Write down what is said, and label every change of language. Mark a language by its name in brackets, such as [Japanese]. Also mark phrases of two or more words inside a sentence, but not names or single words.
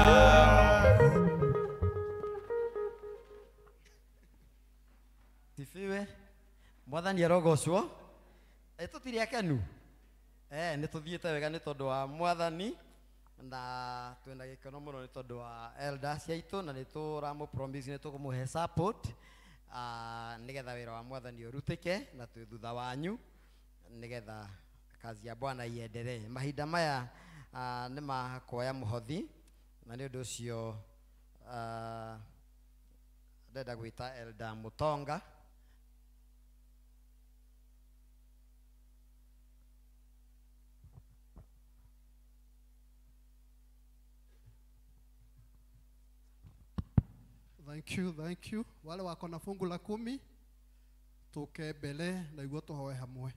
[Kikuyu] Tifiwe mwathani arogocwo tutiri akenu nĩ tũthiĩte wega nĩ tondũ wa mwathani na twĩna gĩkeno mũno nĩ tondũ wa elders aitũ na nĩ tũramũ promise nĩ tũkũmũhe support nĩgetha wĩra wa mwathani ũrutĩke na twĩ thutha wanyu nĩgetha [Swahili] kazi ya Bwana iendelee. [Kikuyu] Mahinda maya nĩ ma kuoya mũhothi na nĩ ũndũ ũcio ndenda gwĩta Elder Mutonga [English] Thank you. [Swahili] Wale wako na fungu la 10 tuke mbele na iguo tuhoe hamwe.